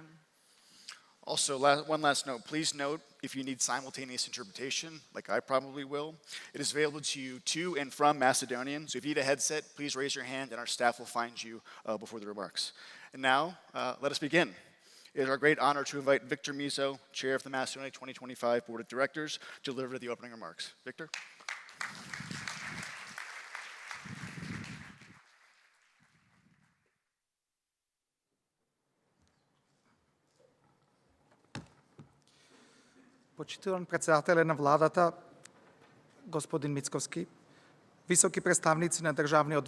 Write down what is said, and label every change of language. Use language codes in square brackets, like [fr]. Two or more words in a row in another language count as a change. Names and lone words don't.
[en] Also, one last note, please note if you need simultaneous interpretation, like I probably will, it is available to you to and from Macedonian. So if you need a headset, please raise your hand and our staff will find you before the remarks. And now, let us begin. It is our great honor to invite Victor Mizo, Chair of the Macedonia 2025 Board of Directors, to deliver the opening remarks. Victor? [mk] Почитуван председателе на владата, господин Мицковски, високи представници на државниот